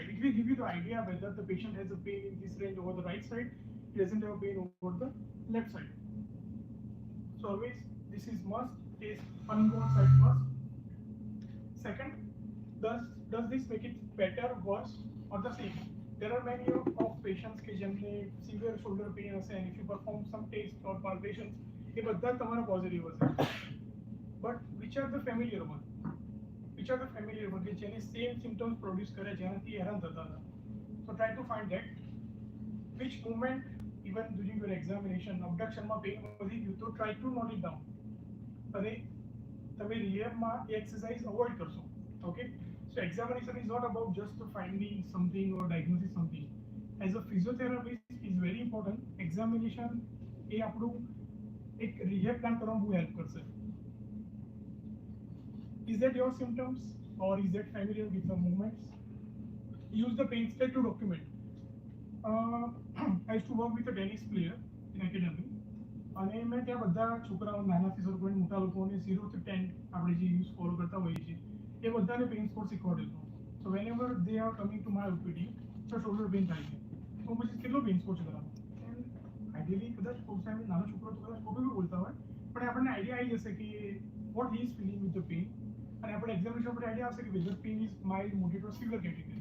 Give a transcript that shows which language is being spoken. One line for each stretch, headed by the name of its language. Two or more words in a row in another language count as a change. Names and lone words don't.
English: It will give you the idea whether the patient has a pain in this range over the right side, he doesn't have a pain over the left side. So always this is must. Test uninvolved side first. Second, does this make it better, worse or the same? There are many of patients
Gujarati: કે જેમને
English: severe shoulder pain હશે and if you perform some tests or palpations
Gujarati: એ બધા તમારા પોઝિટિવ હશે.
English: But which are the familiar one? Which are the familiar one
Gujarati: કે જેને
English: same symptoms produce
Gujarati: કરે જેનાથી હેરાન થતા હતા?
English: So try to find that. Which movement even during your examination abduction માં pain
Gujarati: વધી ગયું તો
English: try to note it down.
Gujarati: અને તમે રિહેબમાં એ એક્સરસાઇઝ અવોઇડ કરશો.
English: Okay, so examination is not about just finding something or diagnosis something. as a physiotherapist is very important.
Gujarati: એક્ઝામિનેશન એ આપણું એક
English: rehab plan
Gujarati: કરવામાં બહુ હેલ્પ કરશે.
English: Is that your symptoms or is that familiar with the movements? Use the pain scale to document. I used to work with a tennis player in academy.
Gujarati: અને મેં ત્યાં બધા છોકરાઓ નાનાથી શરૂ કરીને મોટા લોકોને 0 to 10 આપણે જે
English: use follow
Gujarati: કરતા હોઈએ છીએ એ બધાને
English: pain score
Gujarati: શીખવાડેલો.
English: So when ever they are coming to my OPD
Gujarati: તો શોલ્ડર પેઇન થાય છે તો પછી કેટલો પેઇન સ્કોર છે કરાવો.
English: and ideally
Gujarati: કદાચ કોઈ સામે નાનો છોકરો તો કદાચ ખોટું બી બોલતા હોય પણ આપણને આઈડિયા આવી જશે કે
English: what he is feeling with the pain
Gujarati: અને આપણે એક્ઝામિનેશન પર આઈડિયા આવશે કે
English: whether pain is mild moderate or severe category.